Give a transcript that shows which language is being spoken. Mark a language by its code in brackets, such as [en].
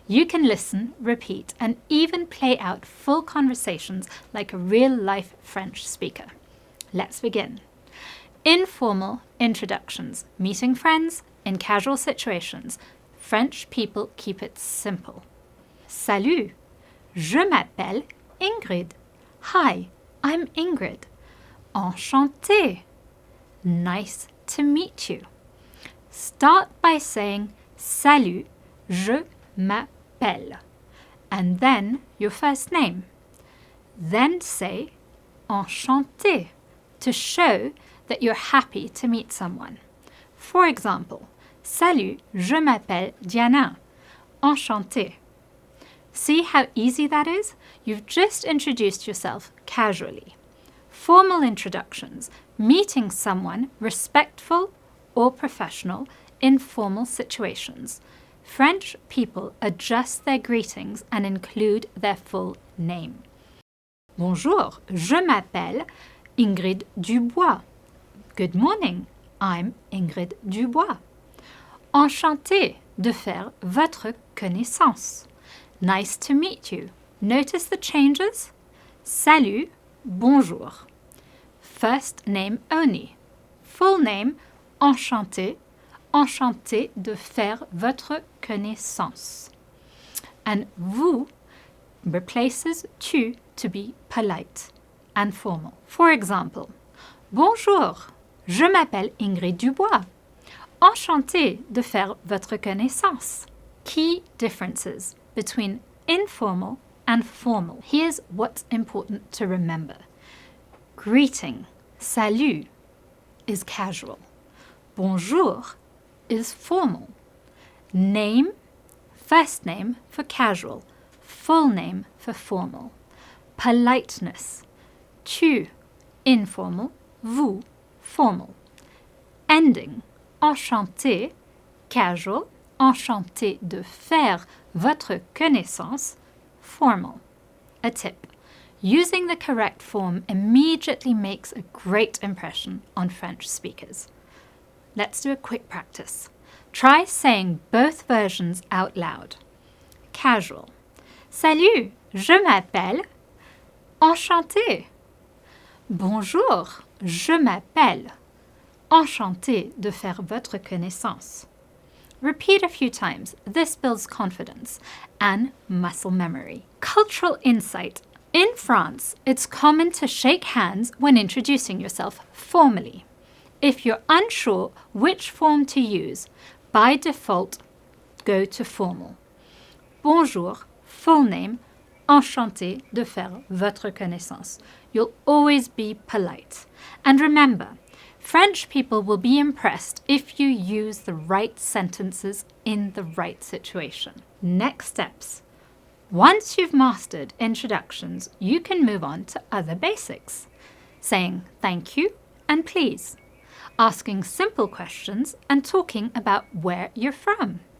[en] You can listen, repeat, and even play out full conversations like a real-life French speaker. Let's begin. Informal introductions. Meeting friends in casual situations. French people keep it simple. [fr] Salut, je m'appelle Ingrid. [en] Hi, I'm Ingrid. Enchantée. Nice to meet you. Start by saying [fr] Salut, je m'appelle, [en] and then your first name. Then say Enchantée to show that you're happy to meet someone. For example, [fr] Salut, je m'appelle Diana. Enchantée. [en] See how easy that is? You've just introduced yourself casually. Formal introductions, meeting someone respectful or professional in formal situations. French people adjust their greetings and include their full name. [fr] Bonjour, je m'appelle Ingrid Dubois. [en] Good morning, I'm Ingrid Dubois. [fr] Enchantée de faire votre connaissance. [en] Nice to meet you. Notice the changes? [fr] Salut, bonjour. [en] First name only. Full name, enchantée. [fr] Enchanté de faire votre connaissance. [en] And vous replaces tu to be polite and formal. For example, [fr] bonjour, je m'appelle Ingrid Dubois. Enchantée de faire votre connaissance. [en] Key differences between informal and formal. Here's what's important to remember. Greeting, salut, is casual. Bonjour is formal. Name, first name for casual, full name for formal. Politeness, tu, informal, vous, formal. [fr] Ending, enchanté, casual, enchanté de faire votre connaissance, formal. [en] A tip. Using the correct form immediately makes a great impression on French speakers. Let's do a quick practice. Try saying both versions out loud. [fr] Casual. Salut, je m'appelle. Enchantée. Bonjour, je m'appelle. Enchantée de faire votre connaissance. [en] Repeat a few times. This builds confidence and muscle memory. Cultural insight. In France, it's common to shake hands when introducing yourself formally. If you're unsure which form to use, by default, go to formal. [fr] Bonjour, [en] full name, [fr] enchanté de faire votre connaissance. [en] You'll always be polite. And remember, French people will be impressed if you use the right sentences in the right situation. Next steps. Once you've mastered introductions, you can move on to other basics. Saying thank you and please. Asking simple questions and talking about where you're from.